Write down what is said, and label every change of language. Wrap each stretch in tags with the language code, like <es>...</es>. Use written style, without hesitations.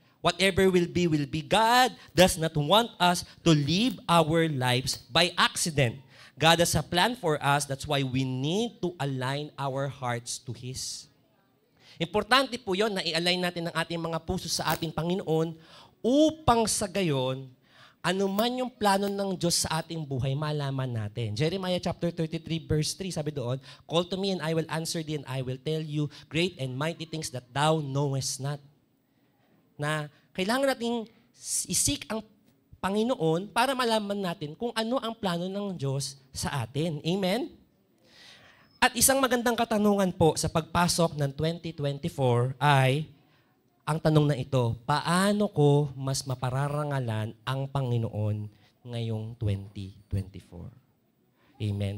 <en>Whatever will be, will be. God does not want us to live our lives by accident. God has a plan for us. That's why we need to align our hearts to His.</en> <tl>Importante po yun na i-align natin ang ating mga puso sa ating Panginoon upang sa gayon, anuman yung plano ng Diyos sa ating buhay, malaman natin.</tl> <en>Jeremiah chapter 33 verse 3,</en> <tl>sabi doon,</tl> <en>call to me and I will answer thee and I will tell you great and mighty things that thou knowest not.</en> <tl>Na kailangan nating isik ang Panginoon para malaman natin kung ano ang plano ng Diyos sa atin. Amen? At isang magandang katanungan po sa pagpasok ng 2024 ay ang tanong na ito, paano ko mas mapararangalan ang Panginoon ngayong 2024? Amen.</tl>